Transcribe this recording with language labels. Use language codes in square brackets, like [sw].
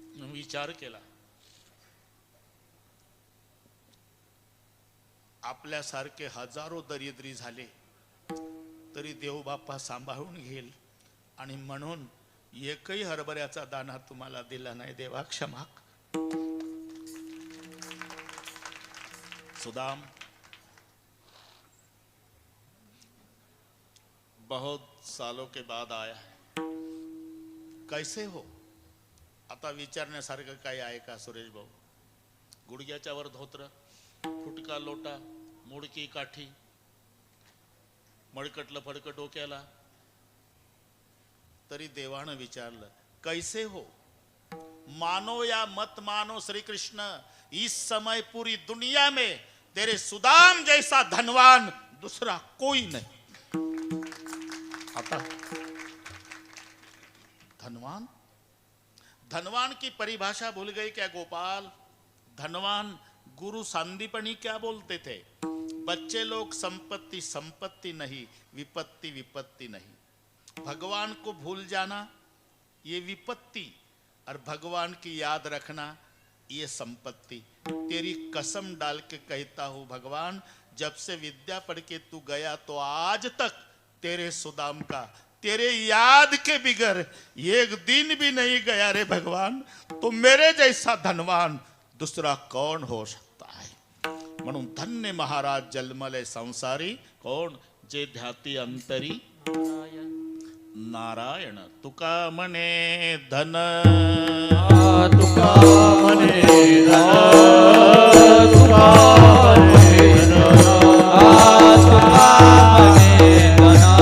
[mr] विचार केला, आपल्यासारखे हजारो दरिद्री झाले तरी देवबाप्पा सांभाळून घेईल, आणि म्हणून एकही हरभऱ्याचा दाना तुम्हाला दिला नाही देवा, क्षमा। [hi] सुदाम, बहुत सालों के बाद आया है, कैसे हो? [mr] आता विचारण्यासारखं काही आहे का सुरेश भाऊ? गुडघ्याच्या वर धोत्र, फुटका लोटा, मोडकी काठी, मळकटलं फडकं डोक्याला. तरी देवानं विचारलं, [hi] कैसे हो? मानो या मत मानो श्री कृष्ण, इस समय पूरी दुनिया में तेरे सुदाम जैसा धनवान दूसरा कोई नहीं. आता धनवान, धनवान की परिभाषा भूल गए क्या गोपाल? धनवान गुरु सांदीपनी क्या बोलते थे? बच्चे लोग संपत्ति संपत्ति नहीं, विपत्ति विपत्ति नहीं. भगवान को भूल जाना ये विपत्ति, और भगवान की याद रखना ये संपत्ति. तेरी कसम डाल के कहता हूं भगवान, जब से विद्या पढ़ के तू गया तो आज तक तेरे सुदाम का, तेरे याद के बिगर एक दिन भी नहीं गया रे भगवान. तो मेरे जैसा धनवान दूसरा कौन हो सकता है? [mr] म्हणून धन्य महाराज जन्मले संसारी, कोण? जे ध्याती अंतरी नारायण. तुका म्हणे धन, तुका म्हणे धन, तुका म्हणे धन, तुका म्हणे धन.